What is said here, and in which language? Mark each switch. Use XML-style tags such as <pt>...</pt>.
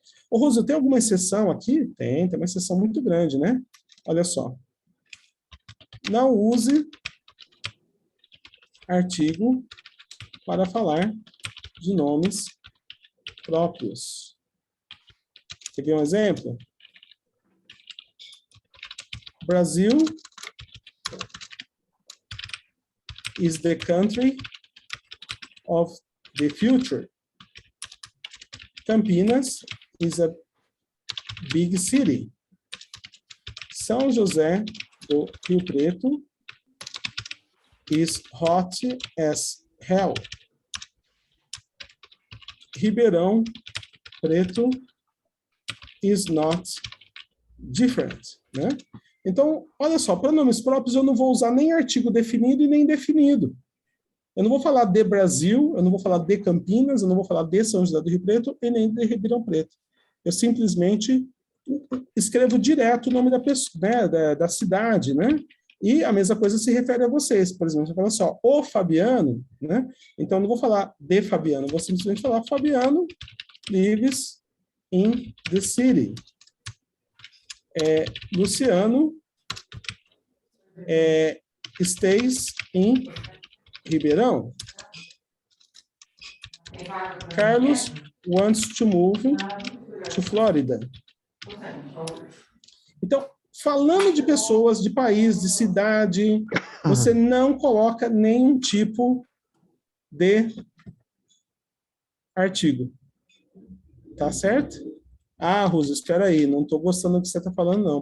<pt>Ô, Rosa, tem alguma exceção aqui? Tem uma exceção muito grande, né? Olha só. Não use artigo para falar de nomes próprios. Quer ver um exemplo?</pt> <en>Brazil is the country of the future. Campinas is a big city. São José do Rio Preto is hot as hell. Ribeirão Preto is not different, né?</en> <pt>Então, olha só, para nomes próprios eu não vou usar nem artigo definido e nem indefinido. Eu não vou falar de Brasil, eu não vou falar de Campinas, eu não vou falar de São José do Rio Preto e nem de Ribeirão Preto. Eu simplesmente escrevo direto o nome da pessoa, né, da cidade, né? E a mesma coisa se refere a vocês. Por exemplo, você fala assim, ó, o Fabiano, né? Então, eu não vou falar de Fabiano, eu vou simplesmente falar Fabiano</pt> <en>lives in the city. Luciano stays in Ribeirão. Carlos wants to move to Florida.</en> <pt>Então, falando de pessoas, de país, de cidade, você não coloca nenhum tipo de artigo. Tá certo? Ah, Rosa, espera aí, não estou gostando do que você está falando, não.</pt>